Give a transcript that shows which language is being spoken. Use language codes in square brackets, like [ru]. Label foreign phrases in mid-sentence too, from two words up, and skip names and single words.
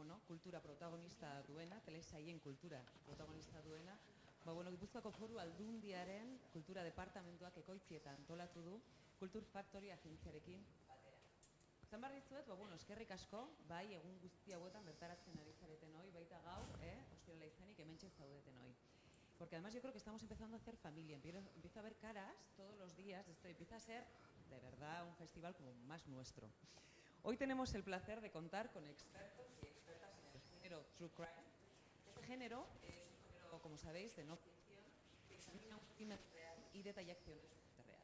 [eu] kultura protagonista duena, telesaien kultura protagonista duena, Gipuzkoako Foru Aldundiaren kultura departamentuak ekoitzietan antolatu du Kultur Factory agentziarekin batera. Zan behar dizuet, eskerrik asko, bai egun guzti hauetan bertaratzen ari zareten hoi, baita gaur, ostirala izanik hementxe zaudeten hoi. [es] Porque además yo creo que estamos empezando a hacer familia, empieza a ver caras todos los días, esto empieza a ser de verdad un festival como más nuestro. Hoy tenemos el placer de contar con expertos y expertas en el género [en] True Crime. [es] Este género es un género, como sabéis, de no ficción, que examina un crimen real y detalla acciones de real.